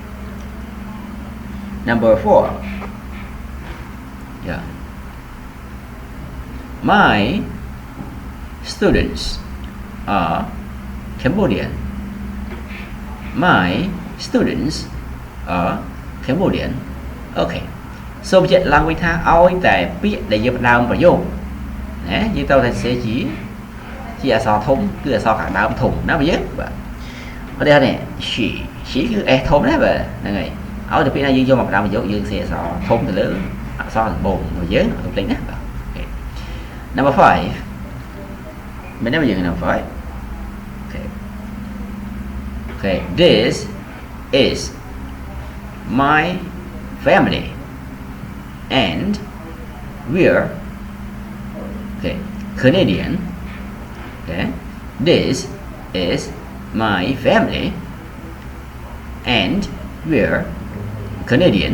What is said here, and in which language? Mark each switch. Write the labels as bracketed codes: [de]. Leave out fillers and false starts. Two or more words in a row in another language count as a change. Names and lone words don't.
[en] Number 4. Yeah. My students are Cambodian. My students are Cambodian. Okay. [km] សូមបញ្ជាក់ឡើងវិញថាឲ្យតែពាក្យដែលយើងផ្ដើមប្រយោគណាយើងត្រូវតែសរសេរជាអក្សរធំគឺអក្សរខាងដើមធំណាបងយើងបាទឧទាហរណ៍នេះ she គឺ s ធំណាបាទហ្នឹងហើយឲ្យតែពាក្យណាយើងយកមកផ្ដើមប្រយោគយើងសរសេរអក្សរធំទៅលើអក្សរដំបូងរបស់យើងកុំភ្លេចណាបាទ Okay. [en] Number 5 [km] មានទេយើង [en] number 5 Okay. Okay, this is my family, and we're okay Canadian. Okay, this is my family, and we're Canadian.